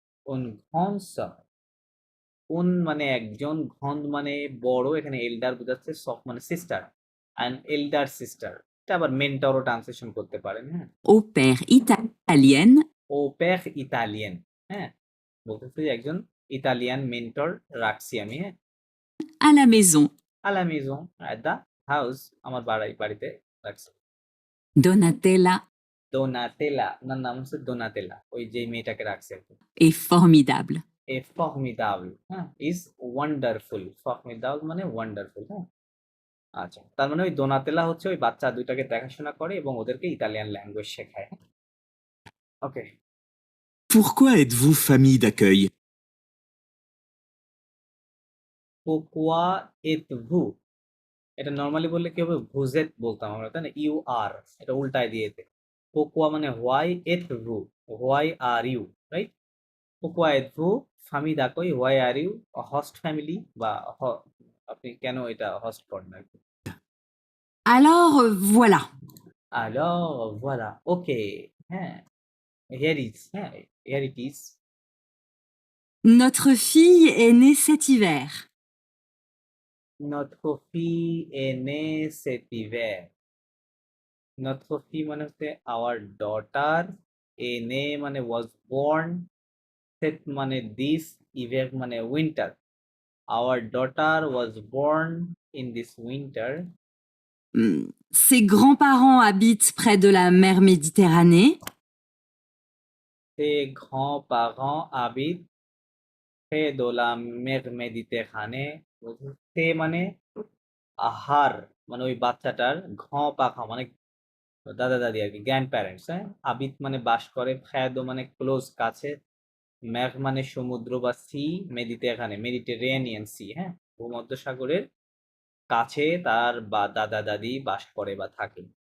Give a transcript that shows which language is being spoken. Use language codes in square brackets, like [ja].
[fr] une grande sœur, [bn] উন মানে একজন, ঘন্দ মানে বড়, এখানে এল্ডার বোঝাচ্ছে, সফ মানে সিস্টার, অ্যান্ড এল্ডার সিস্টার, এটা আবার মেন্টরও ট্রান্সলেশন করতে পারেন, হ্যাঁ। [fr] au père italienne [bn] ও পের ইতালিয়ান, হ্যাঁ, বলতেছে যে একজন ইতালিয়ান মেন্টর রাখছি আমি, হ্যাঁ। [fr] à la maison. à la maison, [en] at the house, [bn] আমার বাড়িতে রাখছে। [fr] Donatella [bn] Donatella, ওনার নাম হচ্ছে Donatella, ওই যে মেয়েটাকে রাখছে আর কি। [fr] est formidable. [en] এ formidable, [bn] হ্যাঁ, [en] is wonderful, formidable মানে wonderful, হ্যাঁ। [bn] আচ্ছা, তার মানে ওই দোনাতেলা হচ্ছে ওই বাচ্চা দুইটাকে দেখাশোনা করে এবং ওদেরকে ইতালিয়ান ল্যাঙ্গুয়েজ শেখায়। ওকে, [fr] Pourquoi êtes-vous famille d'accueil? pourquoi êtes-vous, [bn] এটা নরমালি বললে কি হবে, [fr] vous êtes [bn] বলতাম আমরা, তাই না? ইউ আর, এটা উল্টায় দিয়েছে। [en] pourquoi মানে why, [fr] êtes-vous [en] why are you, right? [fr] pourquoi êtes-vous famille d'accueil, [en] why are you a host family, [bn] বা আপনি কেন এটা হোস্ট করেন আর কি। [fr] Alors voilà. alors voilà, [en] Okay, হ্যাঁ, here it is. [fr] Notre fille est née cet hiver. Notre fille est née cet hiver. Notre fille মানে হচ্ছে [en] our daughter, [fr] est née মানে [en] was born, [fr] cet মানে this, hiver মানে winter. [en] Our daughter was born in this winter. [fr] Ses grands-parents habitent près de la mer Méditerranée. Ses grands-parents habitent près de la mer Méditerranée. [bn] সে মানে আহার, মানে ওই বাচ্চাটার ঘ পাখা মানে দাদা দাদি আর কি, [en] grandparents, [bn] হ্যাঁ। আবিদ মানে বাস করে, ফ্যাদো মানে ক্লোজ কাছে, মেঘ মানে সমুদ্র বা সি, মেডিটেরেনিয়ান সি, হ্যাঁ, ভূমধ্য সাগরের কাছে তার বা দাদা দাদি বাস করে বা থাকে।